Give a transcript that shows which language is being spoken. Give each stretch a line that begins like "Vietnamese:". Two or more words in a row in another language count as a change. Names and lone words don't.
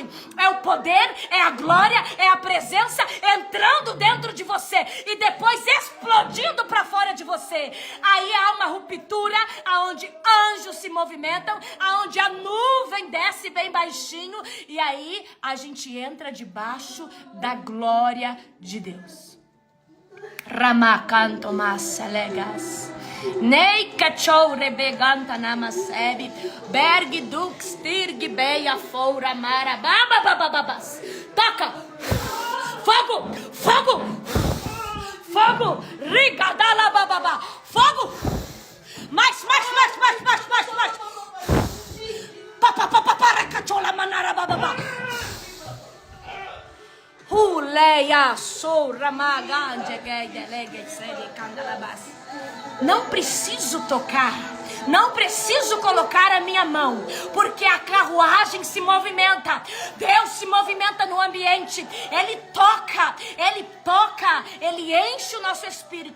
Portuguese: É o poder, é a glória, é a presença entrando dentro de você e depois explodindo para fora de você. Aí há uma ruptura, aonde anjos se movimentam, aonde a nuvem desce bem baixinho e aí a gente entra debaixo da glória de Deus. Ramacanto masselegas. Nei cachou rebeganta namasebi, berg dux tirg beia foura mara bababababas. Toca! Fogo! Fogo! Fogo! Rigadala bababa! Fogo! Mais! Papapapapara cachola manara bababa! Huleia soura magande gay delege sede candalabas. Não preciso tocar, Não preciso colocar a minha mão, porque a carruagem se movimenta. Deus se movimenta no ambiente. Ele toca, Ele enche o nosso espírito.